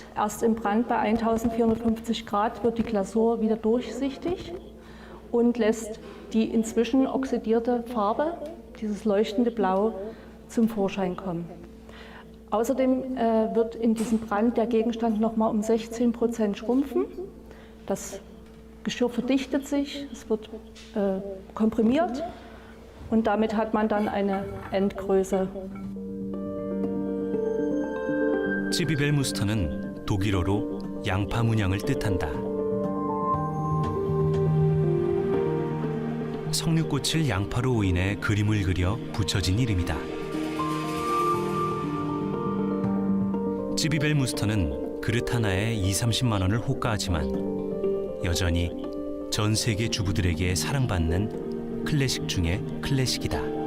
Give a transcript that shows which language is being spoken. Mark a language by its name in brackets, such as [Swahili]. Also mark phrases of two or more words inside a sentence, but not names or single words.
[German] Erst im Brand bei 1450 Grad wird die Glasur wieder durchsichtig und lässt die inzwischen oxidierte Farbe, dieses leuchtende Blau, zum Vorschein kommen. Außerdem wird in diesem Brand der Gegenstand nochmal um 16% schrumpfen. Das Geschirr verdichtet sich, es wird komprimiert und damit hat man dann eine Endgröße. [Korean] 쯔비벨 무스터는 독일어로 양파 문양을 뜻한다. 석류꽃을 양파로 오인해 그림을 그려 붙여진 이름이다. 쯔비벨 무스터는 그릇 하나에 20-30만 원을 호가하지만 여전히 전 세계 주부들에게 사랑받는 클래식 중의 클래식이다.